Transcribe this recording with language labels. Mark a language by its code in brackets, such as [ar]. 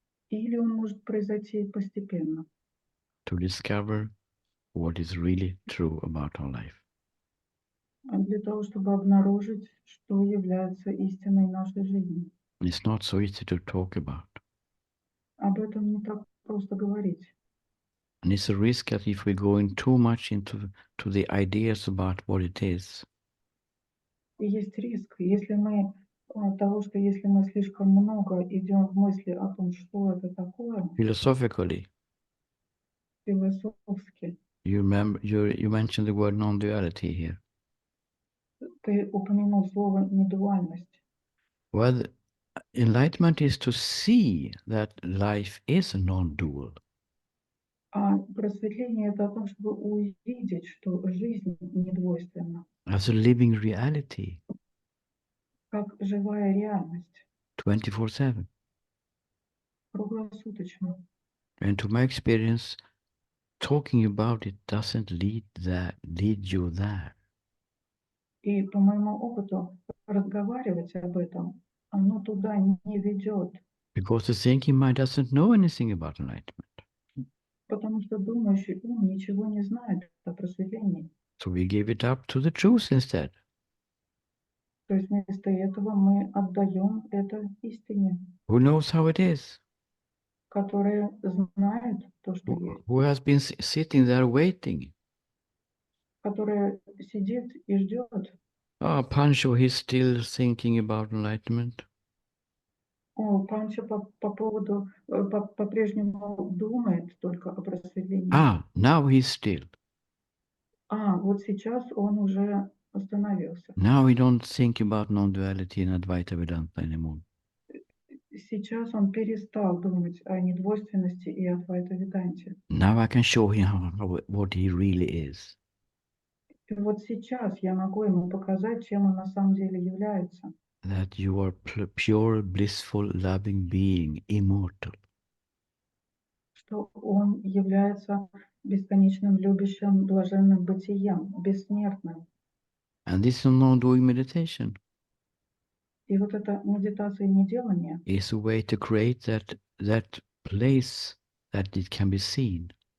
[ru] или он может произойти постепенно, [en] to discover what is really true about our life. [ru] для того, чтобы обнаружить, что является истиной нашей жизни. [en] And it's not so easy to talk about. [ru] Об этом не так просто говорить. [en] And it's a risk that if we go in too much into the ideas about what it is, [ru] И есть риск, если мы если мы слишком много идем в мысли о том, что это такое, [en] philosophically, [ru] философски. [en] you mentioned the word non-duality here. [ru] Ты упомянул слово недуальность. [en] Well, Enlightenment is to see that life is non-dual. [ru] А просветление – это о том, чтобы увидеть, что жизнь недвойственна, [en] As a living reality, [ru] как живая реальность, [en] 24/7. [ru] круглосуточно. [en] And to my experience, talking about it doesn't lead you there. [ru] И по моему опыту разговаривать об этом, оно туда не ведет, [en] Because the thinking mind doesn't know anything about enlightenment. [ru] потому что думающий ум ничего не знает о просветлении. [en] So we give it up to the truth instead. [ru] То есть вместо этого мы отдаем это истине, [en] Who knows how it is? [ru] которая знает то, что есть, [en] Who has been sitting there waiting? [ru] которая сидит и ждет. [en] Oh, Pancho, he's still thinking about enlightenment. [ru] О, Панча по-прежнему думает только о просветлении. [en] Ah, now he's still. [ru] А, вот сейчас он уже остановился. [en] Now we don't think about non-duality and Advaita Vedanta anymore. [ru] Сейчас он перестал думать о недвойственности и Адвайта Веданте. [en] Now I can show him what he really is. [ru] И вот сейчас я могу ему показать, чем он на самом деле является. [en] That you are pure, blissful, loving being, immortal. [ru] Что он является бесконечным, любящим, блаженным бытием, бессмертным. [en] And this is non-doing meditation. [ru] И вот эта медитация неделания [en] Is a way to create that place that it can be seen.